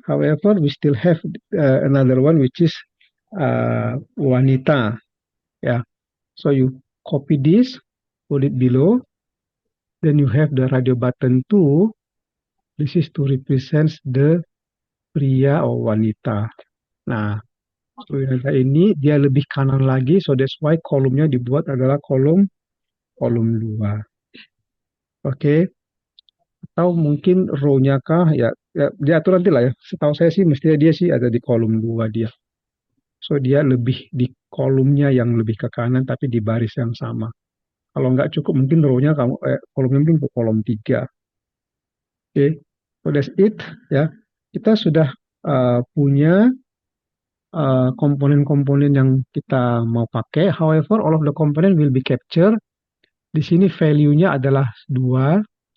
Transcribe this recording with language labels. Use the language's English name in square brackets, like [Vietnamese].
[English] However, we still have another one which is wanita. Ya, so you copy this, put it below, then you have the radio button 2. This is to represent the [Indonesian] pria atau wanita. Nah, wanita ini dia lebih kanan lagi, [English] so that's why [Indonesian] kolomnya dibuat adalah kolom 2. Oke. Atau mungkin row-nya kah ya, diatur nanti lah ya. Setahu saya sih mestinya dia sih ada di kolom 2 dia. So dia lebih di kolomnya yang lebih ke kanan tapi di baris yang sama. Kalau nggak cukup mungkin row-nya kolomnya mungkin ke kolom 3. Oke. [English] So that's it [Indonesian] ya. Kita sudah punya komponen-komponen yang kita mau pakai. [English] However, all of the component will be captured. [Indonesian] Di sini value-nya adalah 2.